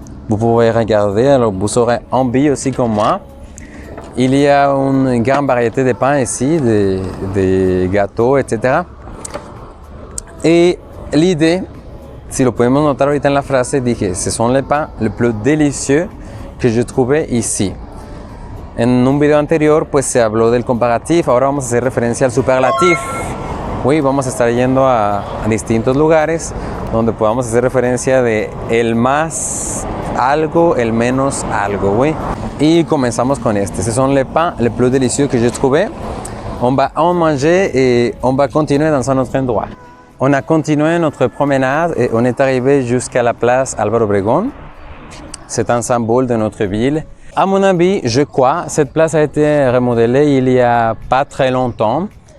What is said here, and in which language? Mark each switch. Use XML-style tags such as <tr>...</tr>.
<fr>Vous pouvez regarder, alors vous aurez envie aussi comme moi. Il y a une grande variété de pains ici, des gâteaux, etc. Et l'idée,</fr> <es>si lo podemos notar ahorita en la frase, dije,</es> <fr>ce sont les pains les plus délicieux que j'ai trouvé ici.</fr> <es>En un video anterior, pues se habló del comparatif, ahora vamos a hacer referencia al superlatif. Oui, vamos a estar yendo a distintos lugares donde podamos hacer referencia de el más algo, el menos algo, oui. Y comenzamos con este.</es> <fr>Ce sont les pains les plus délicieux que j'ai trouvé. On va en manger et on va continuer dans un autre endroit. On a continué notre promenade et on est arrivé jusqu'à la place Álvaro Obregón. C'est un symbole de notre ville. À mon avis, je crois, cette place a été remodelée il y a pas très longtemps.</fr>